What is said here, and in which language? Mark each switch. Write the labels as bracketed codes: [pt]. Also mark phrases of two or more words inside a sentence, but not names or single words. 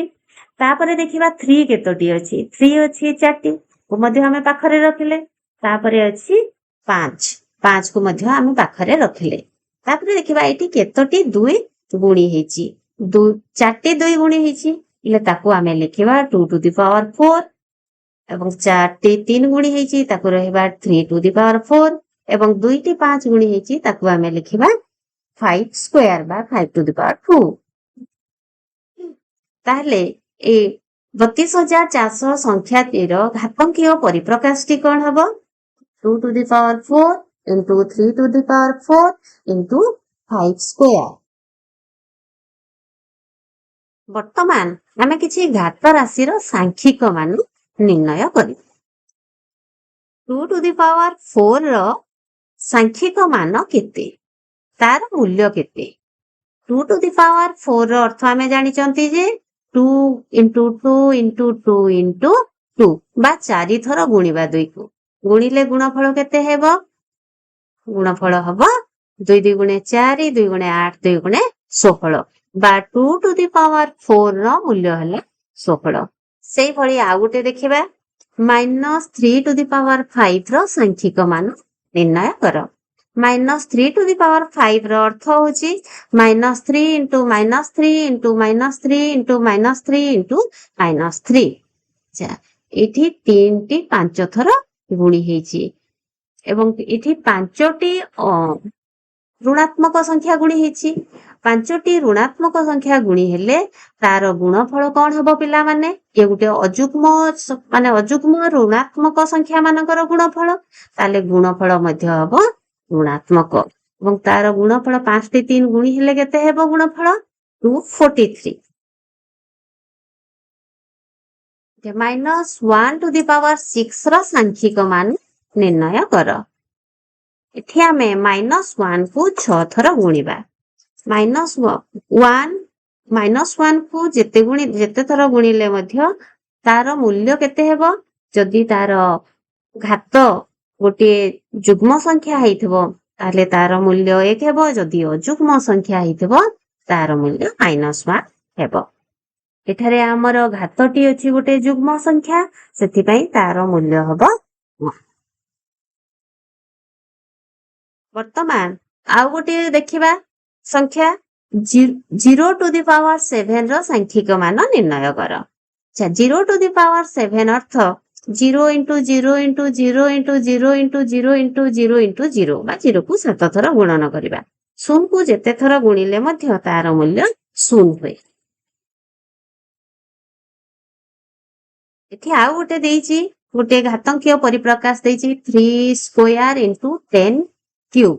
[or] ତାପରେ ଦେଖିବା 3 କେତୋଟି ଅଛି? 3 ଅଛି 4ଟି, କୁ ମଧ୍ୟ ଆମେ ପାଖରେ ରଖିଲେ। ତାପରେ ଅଛି 5 କୁ ମଧ୍ୟ ଆମେ ପାଖରେ ରଖିଲେ। ତାପରେ ଦେଖିବା ଏଠି କେତୋଟି 2 ଗୁଣି ହେଇଛି? 4ଟି 2 ଗୁଣି ହେଇଛି, ହେଲେ ତାକୁ ଆମେ ଲେଖିବା [en] 2 to the power 4, [or] ଏବଂ 4ଟି 3 ଗୁଣି ହେଇଛି, ତାକୁ ରହିବା [en] 3 to the power 4, [or] ଏବଂ 2ଟି 5 ଗୁଣି ହେଇଛି, ତାକୁ ଆମେ ଲେଖିବା 5 ସ୍କୋୟାର ବା [en] 5 to the power 2। [or] ତାହେଲେ ଏ 32,400 ସଂଖ୍ୟାଟିର ଘାତାଙ୍କିୟ ପରିପ୍ରକାଶଟି କଣ ହବ? [en] 2 to the power 4 into 3 to the power 4 into 5 ସ୍କୋୟାର। [or] ବର୍ତ୍ତମାନ ଆମେ କିଛି ଘାତ ରାଶିର ସାଂଖ୍ୟିକ ମାନ ନିର୍ଣ୍ଣୟ କରିବା। [en] 2 to the power 4 [or] ର ସାଂଖ୍ୟିକ ମାନ କେତେ? ତାର ମୂଲ୍ୟ କେତେ? [en] 2 to the power 4 [or] ର ଅର୍ଥ ଆମେ ଜାଣିଛନ୍ତି ଯେ [en] 2 into 2 into 2 [or] into 2 ବା 4 ଥର ଗୁଣିବା 2 କୁ। ଗୁଣିଲେ ଗୁଣଫଳ କେତେ ହେବ? ଗୁଣଫଳ ହବ 2 2 ଗୁଣେ 4, 2 ଗୁଣେ 8, 2 ଗୁଣେ 16 ବା [en] 2 to the power 4 [or] ର ମୂଲ୍ୟ ହେଲା 16। ସେଇଭଳି ଆଉ ଗୋଟେ ଦେଖିବା, [en] -3 to the power 5 [or] ର ସାଂଖ୍ୟିକ ମାନ ନିର୍ଣ୍ଣୟ କର। [en] -3 to the power 5 [or] ର ଅର୍ଥ ହଉଛି [en] -3 into -3 into -3 into -3 into -3। [or] ଏଠି 3ଟି 5 ଥର ଗୁଣି ହେଇଛି, ଏବଂ ଏଠି 5ଟି ଋଣାତ୍ମକ ସଂଖ୍ୟା ଗୁଣି ହେଇଛି। 5ଟି ଋଣାତ୍ମକ ସଂଖ୍ୟା ଗୁଣି ହେଲେ ତାର ଗୁଣଫଳ କଣ ହବ ପିଲାମାନେ? ଏ ଗୋଟେ ଅଯୁଗ୍ମ ଋଣାତ୍ମକ ସଂଖ୍ୟା ମାନଙ୍କର ଗୁଣଫଳ, ତାହେଲେ ଗୁଣଫଳ ମଧ୍ୟ ହବ ଋଣାତ୍ମକ, ଏବଂ ତାର ଗୁଣଫଳ 5ଟି 3 ଗୁଣି ହେଲେ କେତେ ହେବ ଗୁଣଫଳ? 243। [en] -1 to the power 6 [or] ର ସାଂଖ୍ୟିକ ମାନ ନିର୍ଣ୍ଣୟ କର। ଏଠି ଆମେ -1 କୁ 6 ଥର ଗୁଣିବା। -1 କୁ ଯେତେ ଥର ଗୁଣିଲେ ମଧ୍ୟ ତାର ମୂଲ୍ୟ କେତେ ହେବ? ଯଦି ତାର ଘାତ ଗୋଟିଏ ଯୁଗ୍ମ ସଂଖ୍ୟା ହେଇଥିବ ତାହେଲେ ତାର ମୂଲ୍ୟ 1 ହେବ। ଯଦି ଅଯୁଗ୍ମ ସଂଖ୍ୟା ହେଇଥିବ ତାର ମୂଲ୍ୟ -1 ହେବ। ଏଠାରେ ଆମର ଘାତଟି ଅଛି ଗୋଟେ ଯୁଗ୍ମ ସଂଖ୍ୟା, ସେଥିପାଇଁ ତାର ମୂଲ୍ୟ ହବ 1। ବର୍ତ୍ତମାନ ଆଉ ଗୋଟେ ଦେଖିବା ସଂଖ୍ୟା [en] 0 to the power 7 [or] ର ସାଂଖ୍ୟିକ ମାନ ନିର୍ଣ୍ଣୟ କର। [en] 0 to the power 7 ଅର୍ଥ 0 into 0 into 0 into 0 into 0 into 0 into 0 [or] ବା 0 କୁ 7 ଥର ଗୁଣନ କରିବା। 0 କୁ ଯେତେ ଥର ଗୁଣିଲେ ମଧ୍ୟ ତାର ମୂଲ୍ୟ 0 ହୁଏ। ଏଠି ଆଉ ଗୋଟେ ଦେଇଛି, ଗୋଟେ ଘାତାଙ୍କିୟ ପରିପ୍ରକାଶ ଦେଇଛି 3 [en] square into 10 cube.